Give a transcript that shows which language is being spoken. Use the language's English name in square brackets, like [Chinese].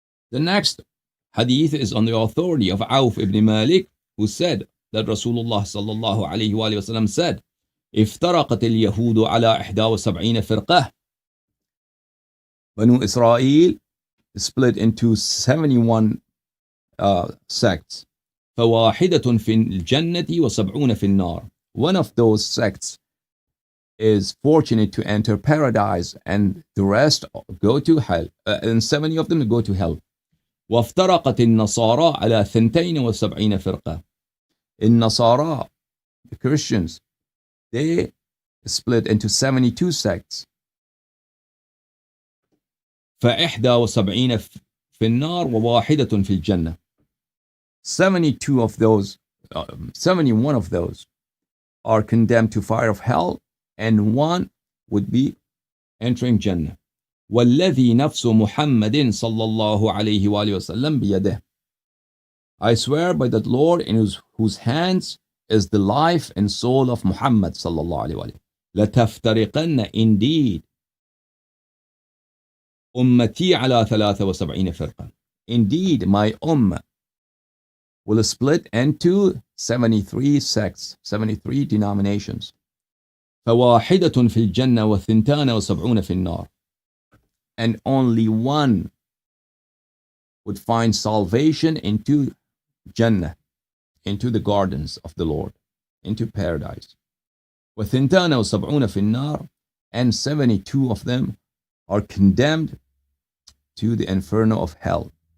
[English] The next hadith is on the authority of Auf ibn Malik, who said that Rasulullah sallallahu alayhi wa sallam said, [Arabic] افترقت اليهود على 71 فرقة. [English] Banu Israel split into 71 sects. [Arabic] فواحدة في الجنة وسبعون في النار. [English] One of those sects is fortunate to enter paradise, and the rest go to hell, and 70 of them go to hell. [Arabic] وافترقت النصارى على 72 فرقة. [English] النصارى, the Christians, they split into 72 sects. [Arabic] ف71 في النار وواحدة في الجنة. [English] 72 of those, 71 of those are condemned to fire of hell, and one would be entering Jannah. [Arabic] والذي نفس محمد صلى الله عليه وآله وسلم بيده. [English] I swear by that Lord in whose hands is the life and soul of Muhammad [Arabic] صلى الله عليه وآله. لتفترقن indeed أمتي على 73 فرقة. [English] Indeed, my ummah will split into 73 sects, 73 denominations. [Arabic] فواحدة في الجنة وثنتان وسبعون في النار. [English] And only one would find salvation into Jannah, into the gardens of the Lord, into paradise. [Arabic] وثنتان وسبعون في النار, [English] and 72 of them are condemned to the inferno of hell.